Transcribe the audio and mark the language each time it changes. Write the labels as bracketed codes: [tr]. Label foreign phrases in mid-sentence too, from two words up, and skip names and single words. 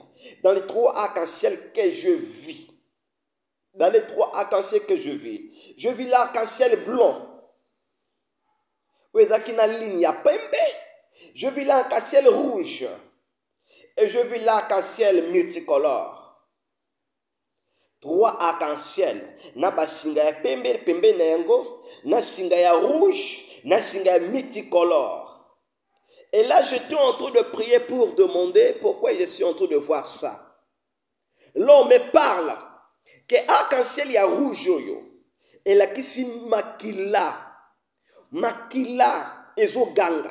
[fr] Dans les 3 arcs-en-ciel que je vis. Dans les 3 arcs-en-ciel que je vis l'arc-en-ciel blanc. Je vis l'arc-en-ciel rouge. Et je vis l'arc-en-ciel multicolore. 3 arcs-en-ciel. [ln] Na basinga ya pembe na yango, na singa ya rouge, na singa ya multicolore. [fr] Et là, j'étais en train de prier pour demander pourquoi je suis en train de voir ça. L'homme me parle que arc-en-ciel ya rouge yo. Et là qui si [ln] makila ezoganga.